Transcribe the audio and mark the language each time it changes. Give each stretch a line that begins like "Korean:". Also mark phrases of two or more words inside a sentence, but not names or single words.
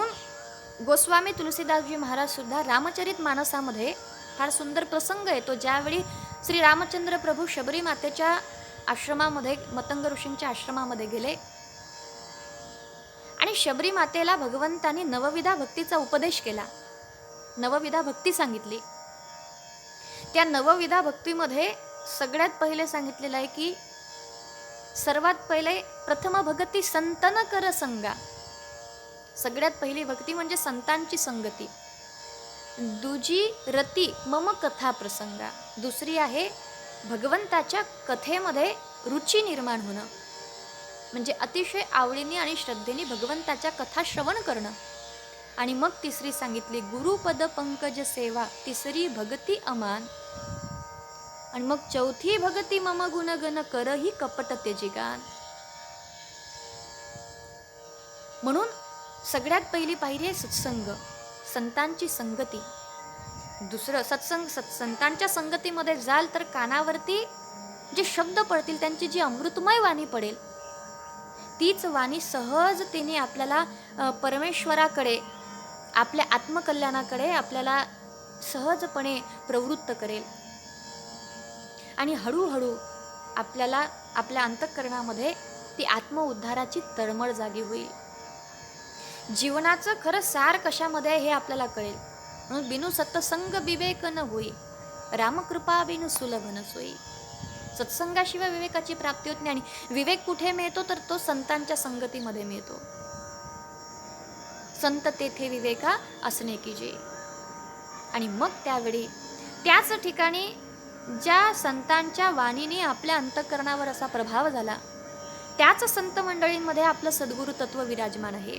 Marathi: म्हणून गोस्वामी तुलसीदासजी महाराज सुद्धा रामचरित मानसामध्ये फार सुंदर प्रसंग येतो, ज्यावेळी श्री रामचंद्र प्रभू शबरी मातेच्या आश्रमामध्ये, मतंग ऋषींच्या आश्रमामध्ये गेले आणि शबरी मातेला भगवंतांनी नवविधा भक्तीचा उपदेश केला, नवविधा भक्ती सांगितली. त्या नवविधा भक्तीमध्ये सगळ्यात पहिले सांगितलेलं आहे की सर्वात पहिले
Awadhi: प्रथम भगती संतन कर संगा.
Marathi: सगळ्यात पहिली भक्ती म्हणजे संतांची संगती.
Awadhi: दुजी रती मम कथा प्रसंगा.
Marathi: दुसरी आहे भगवंताच्या कथेमध्ये रुची निर्माण होणं, म्हणजे अतिशय आवडीने आणि श्रद्धेने भगवंताच्या कथा श्रवण करणं. आणि मग तिसरी सांगितली
Awadhi: गुरुपद पंकज सेवा, तिसरी भगती अमान.
Marathi: आणि मग
Awadhi: चौथी भगती मम गुणगण करही कपट तेजी गान.
Marathi: म्हणून सगळ्यात पहिली पायरी आहे सत्संग, संतांची संगती. दुसरं संतांच्या संगतीमध्ये जाल तर कानावरती जे शब्द पडतील, त्यांची जी अमृतमय वाणी पडेल, तीच वाणी सहजतेने आपल्याला परमेश्वराकडे, आपल्या आत्मकल्याणाकडे आपल्याला सहजपणे प्रवृत्त करेल. आणि हळूहळू आपल्याला आपल्या अंतःकरणामध्ये ती आत्मउद्धाराची तळमळ जागी होईल. जीवनाचं खरं सार कशामध्ये आहे हे आपल्याला कळेल. म्हणून
Awadhi: बिनु सत्संग विवेक न होई, रामकृपा बिनु सुलभ न सोई.
Marathi: सत्संगाशिवाय विवेकाची प्राप्ती होत नाही. आणि विवेक कुठे मिळतो तर तो संतांच्या संगतीमध्ये मिळतो. संत तेथे विवेका असणे की जे. आणि मग त्यावेळी त्याच ठिकाणी ज्या संतांच्या वाणीने आपल्या अंतःकरणावर असा प्रभाव झाला, त्याच संत मंडळींमध्ये आपलं सद्गुरु तत्व विराजमान आहे.